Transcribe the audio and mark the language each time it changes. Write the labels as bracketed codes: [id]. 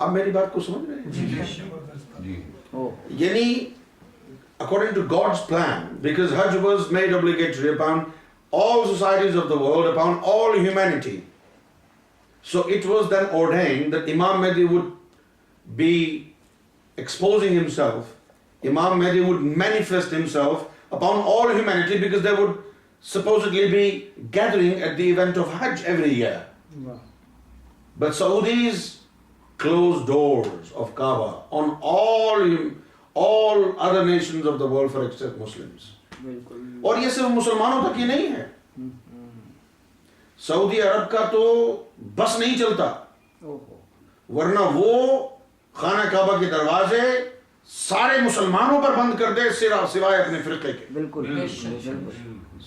[ur] اب میری بات کو سمجھ رہے ہیں؟ او [en] یعنی according to God's plan, because Hajj was made obligatory upon all societies of the world, upon all humanity. So it was then ordained that Imam Mahdi would be exposing himself, Imam Mahdi would manifest himself upon all humanity because they would supposedly be gathering at the event of Hajj every year. But Saudis closed doors of Kaaba on all other nations of the world for except Muslims. [ur] بالکل اور یہ صرف مسلمانوں تک ہی نہیں ہے. سعودی عرب کا تو بس نہیں چلتا، ورنہ وہ خانہ کعبہ کے دروازے سارے مسلمانوں پر بند کر دے سوائے اپنے فرقے کے. بالکل بالکل